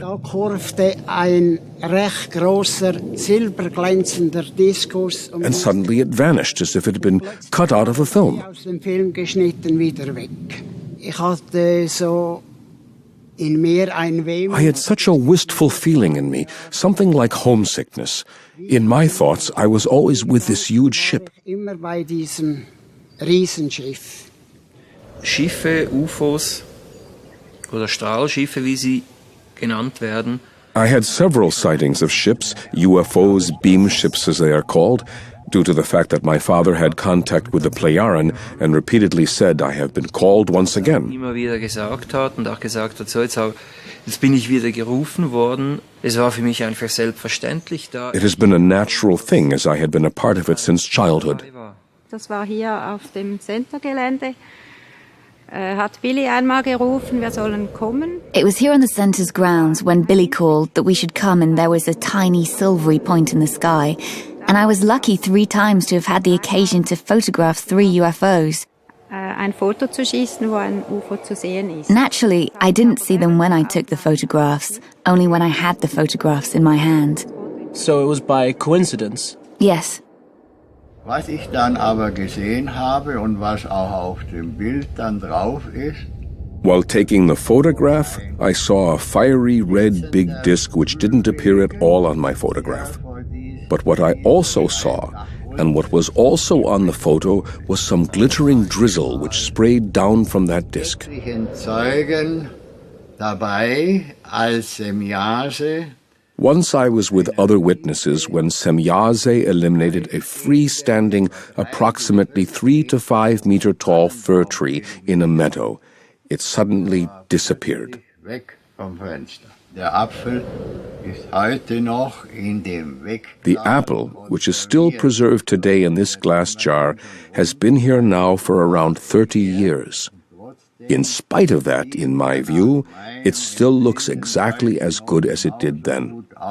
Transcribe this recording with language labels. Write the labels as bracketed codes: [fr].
[de] Da kurvte ein recht großer silberglänzender Diskus [en] And suddenly it vanished as if it had been cut out of a film. [de] aus dem Film geschnitten wieder weg. Ich hatte so in mir ein Wehmut. [en] I had such a wistful feeling in me, something like homesickness. In my thoughts, I was always with this huge ship. [de] Immer bei diesem Riesenschiff. Schiffe, UFOs oder Strahlschiffe, wie sie genannt werden. [en] I had several sightings of ships, UFOs, beam ships as they are called, due to the fact that my father had contact with the Plejaren and repeatedly said, I have been called once again. [de] Immer wieder gesagt hat und auch gesagt hat, so jetzt bin ich wieder gerufen worden. Es war für mich einfach selbstverständlich da. [en] It has been a natural thing as I had been a part of it since childhood. [de] Das war hier auf dem Centergelände. Hat Billy einmal gerufen, wir sollen kommen. [en] It was here on the centre's grounds when Billy called that we should come, and there was a tiny silvery point in the sky. And I was lucky 3 times to have had the occasion to photograph 3 UFOs. [de] Ein Foto zu schießen, wo ein UFO zu sehen ist. [en] Naturally, I didn't see them when I took the photographs, only when I had the photographs in my hand. So it was by coincidence? Yes. [de] Was ich dann aber gesehen habe und was auch auf dem Bild dann drauf ist. [en] While taking the photograph, I saw a fiery red big disc which didn't appear at all on my photograph. But what I also saw, and what was also on the photo, was some glittering drizzle which sprayed down from that disc. [de] Zeugen dabei als Semjase. [en] Once I was with other witnesses when Semjase eliminated a freestanding, approximately 3 to 5 meter tall fir tree in a meadow. It suddenly disappeared. [de] Weg vom Fenster. Der Apfel ist heute noch in dem Weg. [en] The apple, which is still preserved today in this glass jar, has been here now for around 30 years. In spite of that, in my view, it still looks exactly as good as it did then.